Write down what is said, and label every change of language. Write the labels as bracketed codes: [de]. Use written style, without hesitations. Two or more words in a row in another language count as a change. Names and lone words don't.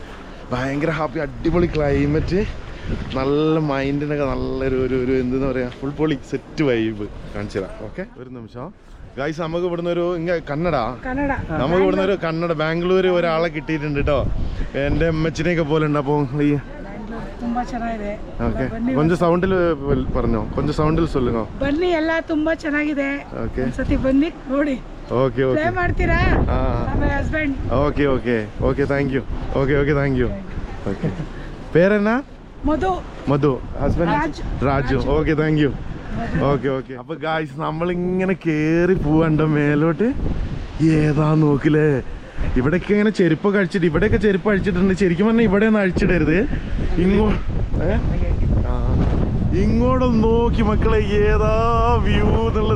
[ml] ഭയങ്കര ഹാപ്പി, അടിപൊളി ക്ലൈമറ്റ്, നല്ല മൈൻഡിനൊക്കെ നല്ലൊരു എന്തെന്ന് പറയുക, ഫുൾ പൊളി സെറ്റ് വൈബ് കാണിച്ചു തരാം. ഓക്കെ, ഒരു നിമിഷം ഗൈസ്. നമുക്ക് ഇവിടുന്ന് ഒരു കന്നഡ നമുക്ക് ഇവിടുന്ന് ഒരു കന്നഡ ബാംഗ്ലൂർ ഒരാളെ കിട്ടിയിട്ടുണ്ട് കേട്ടോ. എൻ്റെ അമ്മച്ചിനെയൊക്കെ പോലെ ഉണ്ട്. അപ്പോൾ ഈ [kn] ಓಕೆ ಕೊಂಚ ಸೌಂಡಲ್ಲಿ [ml] പറഞ്ഞോ, [kn] ಕೊಂಚ ಸೌಂಡಲ್ಲಿ ಸೊಲ್ಲುங்க. ಬನ್ನಿ, ಎಲ್ಲ ತುಂಬಾ ಚೆನ್ನಾಗಿದೆ. ಓಕೆ, ಸತಿ ಬನ್ನಿ ನೋಡಿ. [en] okay okay, [kn] ಪ್ಲೇ ಮಾಡ್ತೀರಾ? ನಮ್ಮ ಹಸ್ಬೆಂಡ್. [en] okay okay okay, thank you. okay okay, thank you. okay, [ml] പേരെന്നാ? മധു. മധു. ഹസ്ബൻഡ് രാജു. [en] okay, thank you. okay okay. [ml] അപ്പൊ ഗായ്സ്, നമ്മളിങ്ങനെ കേറി പോവണ്ട മേലോട്ട്. ഏതാ നോക്കില്ലേ, ഇവിടെയൊക്കെ ഇങ്ങനെ ചെരുപ്പൊക്കെ അഴിച്ചിട്ട്, ഇവിടെയൊക്കെ ചെരുപ്പ് അഴിച്ചിട്ടുണ്ട്. ശരിക്കും പറഞ്ഞാൽ ഇവിടെ ഒന്നും അഴിച്ചിടരുത്. ഇങ്ങോട്ടൊന്ന് നോക്കി മക്കളെ, ഏതാ വ്യൂ എന്നുള്ളത്.